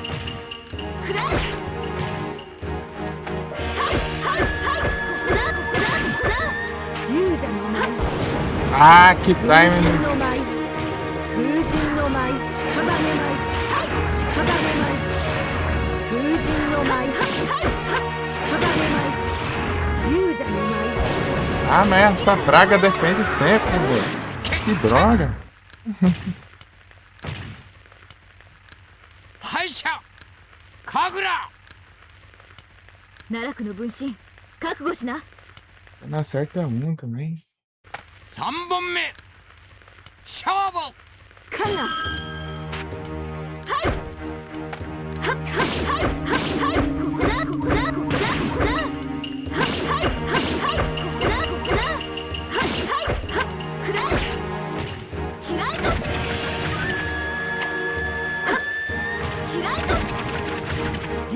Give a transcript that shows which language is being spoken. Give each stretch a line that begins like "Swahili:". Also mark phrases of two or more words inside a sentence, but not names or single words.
Japanese: くらえ。はいはいはいここだここだ。
Portuguese: Ah, que
Japanese: 風神
Portuguese: timing.
Japanese: の舞風神の舞屍舞屍舞風神の舞屍舞勇者の舞
Portuguese: Ah, mas essa praga defende sempre, velho. Que droga.
Japanese: 敗者神楽奈落の分身覚悟しな
Portuguese: Eu não acerta um também.
Japanese: 3 本目勝負カンナはいはっはっはいはっはいここだここだここだここだはっはいはっはいここだここだはっはいはっくらえ開いとはっ開いと